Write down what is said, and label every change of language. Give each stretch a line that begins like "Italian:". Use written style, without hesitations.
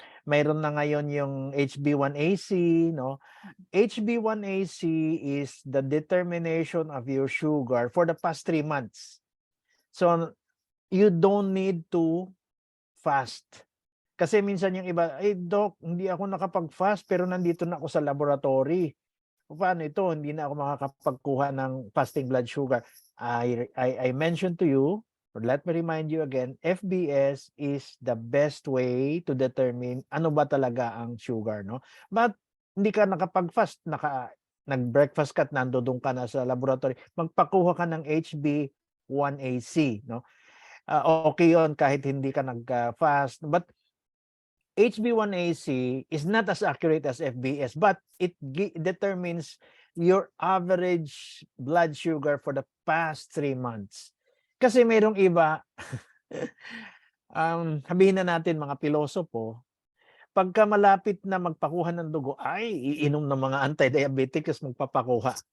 Filipino: Mayroon na ngayon yung HB1AC, no?
English: HB1AC is the determination of your sugar for the past 3 months. So you don't need to fast.
Filipino: Kasi minsan yung iba, Doc, hindi ako nakapag-fast pero nandito na ako sa laboratory. Paano ito? Hindi na ako makakapagkuha ng fasting blood sugar.
English: I mentioned to you, or let me remind you again, FBS is the best way to determine
Filipino: ano ba talaga ang sugar,
English: no?
Filipino: But hindi ka nakapag-fast, nag-breakfast ka at nandoon ka na sa laboratory, magpakuha ka ng HB1AC, no? Okay yon kahit hindi ka nag-fast,
English: but HB1AC is not as accurate as FBS, but it determines your average blood sugar for the past 3 months.
Filipino: Kasi mayroong iba, sabihin na natin mga pilosopo, pagka malapit na magpakuha ng dugo, ay iinom ng mga anti-diabetics magpapakuha.